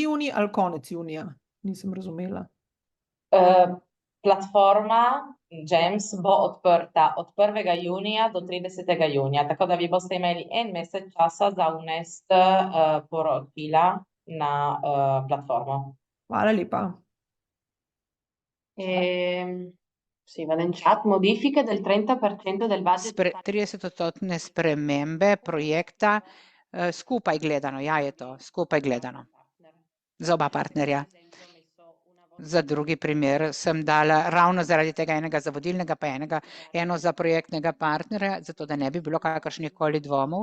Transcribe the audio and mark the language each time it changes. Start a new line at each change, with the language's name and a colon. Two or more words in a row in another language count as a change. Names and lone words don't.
Slovenian: junij ali konec junija? Nisem razumela. Platforma GEMS bo odprta od 1. junija do 30. junija, tako da vi boste imeli en mesec časa za vnesti poročila na platformo. Hvala lepa.
Italian: Sì, vado in chat. Modifiche del 30% del budget.
Slovenian: 30% spremembe projekta, skupaj gledano, ja, je to, skupaj gledano. Za oba partnerja. Za drugi primer sem dala ravno zaradi tega enega za vodilnega, pa eno za projektnega partnerja, zato da ne bi bilo kakršnihkoli dvomov.